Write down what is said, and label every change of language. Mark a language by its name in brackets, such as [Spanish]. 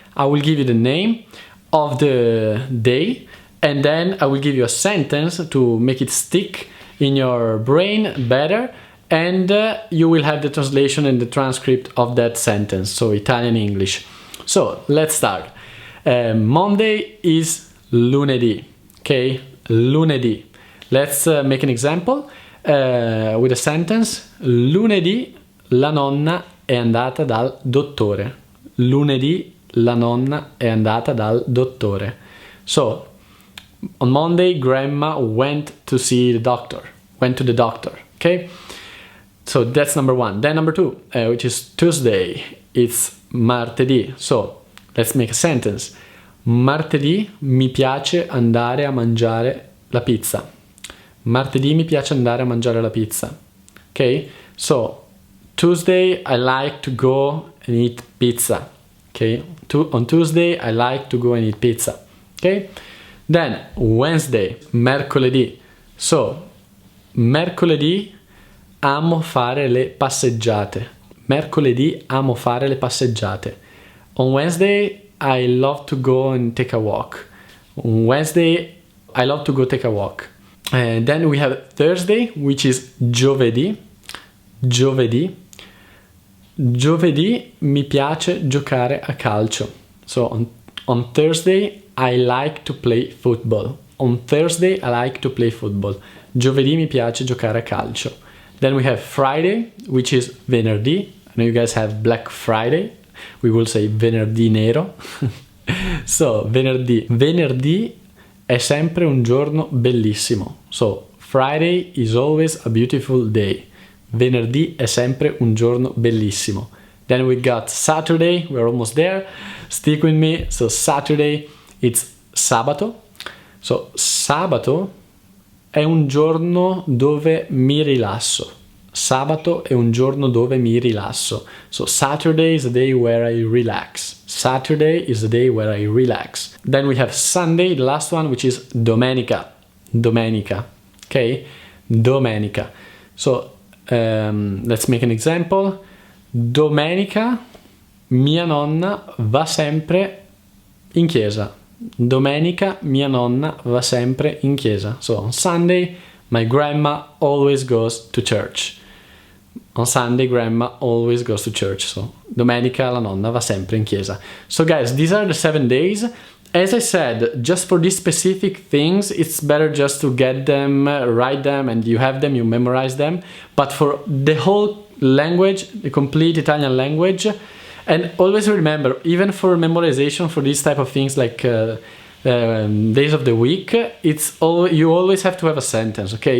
[English] I will give you the name of the day, and then I will give you a sentence to make it stick in your brain better, and you will have the translation and the transcript of that sentence, so Italian English. So let's start. Monday is lunedì, okay? Lunedì. Let's make an example with a sentence. [Italian] Lunedì la nonna è andata dal dottore. Lunedì la nonna è andata dal dottore. [English] So on Monday, grandma went to see the doctor. Went to the doctor, okay? So that's number one. Then number two, which is Tuesday, it's martedì. So let's make a sentence. [Italian] Martedì mi piace andare a mangiare la pizza. Martedì mi piace andare a mangiare la pizza. [English] Okay? So Tuesday I like to go and eat pizza. Okay? On Tuesday I like to go and eat pizza. Okay? Then Wednesday, mercoledì. [Italian] So mercoledì amo fare le passeggiate. Mercoledì amo fare le passeggiate. [English] On Wednesday, I love to go and take a walk. On Wednesday, I love to go take a walk. And then we have Thursday, which is giovedì. [Italian] Giovedì. Giovedì mi piace giocare a calcio. [English] So on Thursday, I like to play football. On Thursday, I like to play football. [Italian] Giovedì mi piace giocare a calcio. [English] Then we have Friday, which is venerdì. I know you guys have Black Friday. We will say venerdì nero. So, venerdì. [Italian] Venerdì è sempre un giorno bellissimo. [English] So, Friday is always a beautiful day. [Italian] Venerdì è sempre un giorno bellissimo. [English] Then we got Saturday. We're almost there. Stick with me. So, Saturday, it's sabato. [Italian] So, sabato è un giorno dove mi rilasso. Sabato è un giorno dove mi rilasso. [English] So Saturday is the day where I relax. Saturday is the day where I relax. Then we have Sunday, the last one, which is domenica. Domenica. Okay? Domenica. So let's make an example. [Italian] Domenica mia nonna va sempre in chiesa. Domenica mia nonna va sempre in chiesa. [English] So on Sunday, my grandma always goes to church. On Sunday, grandma always goes to church. [Italian] So domenica la nonna va sempre in chiesa. [English] So guys, these are the 7 days. As I said, just for these specific things, it's better just to get them, write them, and you have them, you memorize them. But for the whole language, the complete Italian language, and always remember, even for memorization for these type of things like days of the week, you always have to have a sentence, okay?